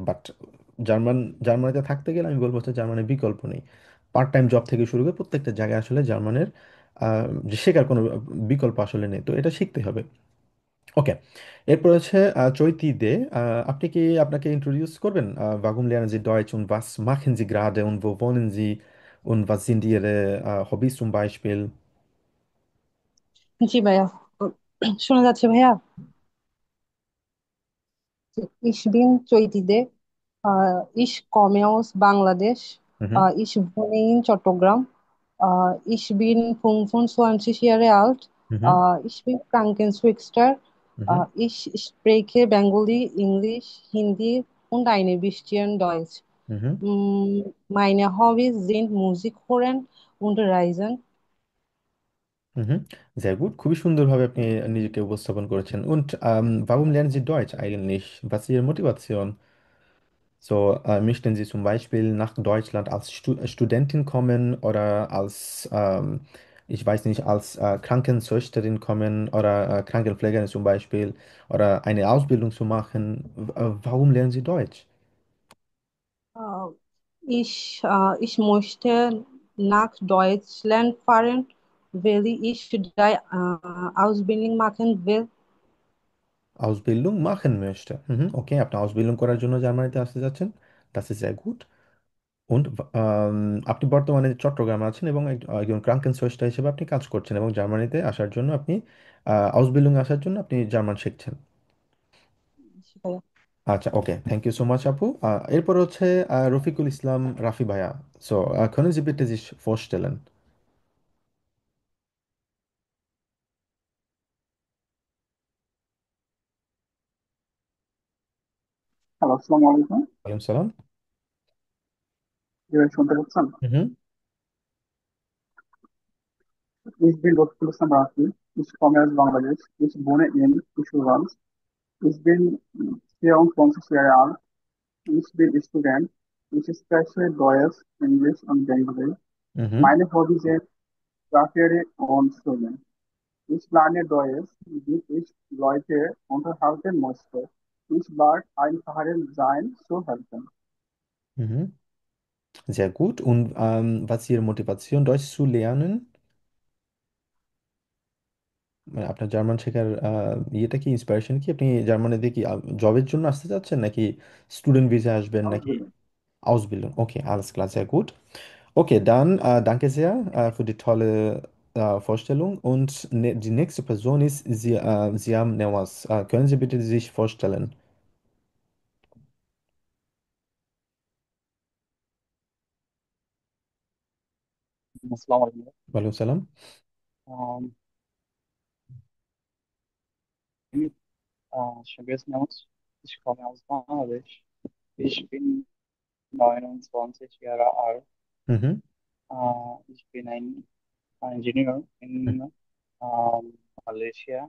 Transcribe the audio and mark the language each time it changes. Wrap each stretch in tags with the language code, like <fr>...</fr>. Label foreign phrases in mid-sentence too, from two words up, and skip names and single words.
<bn>বাট জার্মান জার্মানিতে থাকতে গেলে আমি বলবো হচ্ছে জার্মানের বিকল্প নেই।</bn> <en>part time job</en> <bn>থেকে শুরু করে প্রত্যেকটা জায়গায় আসলে জার্মানের যে শেখার কোনো বিকল্প আসলে নেই, তো এটা শিখতে হবে। ওকে, এরপর হচ্ছে চৈতি দে, আপনি কি আপনাকে ইন্ট্রোডিউস করবেন?</bn> <de>Warum lernen Sie Deutsch und was machen Sie gerade und wo wohnen Sie und was sind Ihre Hobbys zum Beispiel?</de> <bn>জি ভাইয়া। শোনা যাচ্ছে ভাইয়া?</bn> <de>Ich bin Choitide. Ich komme aus Bangladesch. Mhm, Ich wohne in Chattogram. Ich bin 25 Jahre alt. mhm, Ich bin Krankenschwester. mhm, Ich spreche Bengali, Englisch, Hindi und ein bisschen Deutsch. mhm. Meine Hobbys sind Musik hören und Reisen. Mhm. Sehr gut,</de> <bn>খুবই সুন্দরভাবে আপনি নিজেকে উপস্থাপন করেছেন।</bn> <de>Und warum lernen Sie Deutsch eigentlich? Was ist Ihre Motivation? So, möchten Sie zum Beispiel nach Deutschland als Studentin kommen oder als, ich weiß nicht, als Krankenschwesterin kommen oder Krankenpflegerin zum Beispiel oder eine Ausbildung zu machen? Warum lernen Sie Deutsch? Äh, ich möchte nach Deutschland fahren, weil ich da Ausbildung machen will. Ausbildung machen möchte.</de> <bn>Mhm. Okay, আপনি Ausbildung করার জন্য জার্মানিতে আসতে যাচ্ছেন।</bn> <de>Das ist sehr gut.</de> <bn>Und আপনি বর্তমানে চট্টগ্রামে আছেন এবং একজন ক্রাঙ্কেনসোয়েস্টার হিসেবে আপনি কাজ করছেন এবং জার্মানিতে আসার জন্য আপনি আউসবিল্ডিং আসার জন্য আপনি জার্মান শিখছেন। সেটাই। আচ্ছা, ওকে,</bn> <en>thank you so much</en> <bn>আপু। এরপর হচ্ছে রফিকুল ইসলাম রাফি ভাইয়া।</bn> <de>সো können Sie bitte sich vorstellen?</de> <ar>হ্যালো, السلام عليكم. وعليكم سلام.</ar> <bn>এবার শুনতে পাচ্ছেন? হুম,</bn> <de>Ich bin Rafik Rafi. Ich komme aus Bangladesh. Ich wohne in Kishorganj. Ich bin 24 Jahre alt. Ich bin Student. Ich spreche Deutsch, Englisch und Bengali. হুম, Meine Hobbys sind Sprache und Schwimmen. Ich lerne Deutsch, wie ich Leute unterhalten möchte. Ich mag einfacher sein zu helfen. হুম। Sehr gut. Und was ist Ihre Motivation, Deutsch zu lernen?</de> <bn>মানে আপনার জার্মান শেখার ইয়েটা কি, ইন্সপিরেশন কি? আপনি জার্মানিতে কি জবের জন্য আসতে চাচ্ছেন, নাকি স্টুডেন্ট ভিসা আসবেন, নাকি</bn> <de>Ausbildung. Ausbildung? Okay, alles klar, sehr gut. Okay, dann danke sehr für die tolle Vorstellung. Und die nächste Person ist Siam Newas. Können Sie bitte sich vorstellen?</de> <ar>আসসালামু আলাইকুম। وعليكم سلام.</ar> <de>Um, Shabir Namas. Ich komme aus Bangladesch. Ich bin 29 Jahre alt. Mhm. Ich bin ein Ingenieur in Malaysia,</de>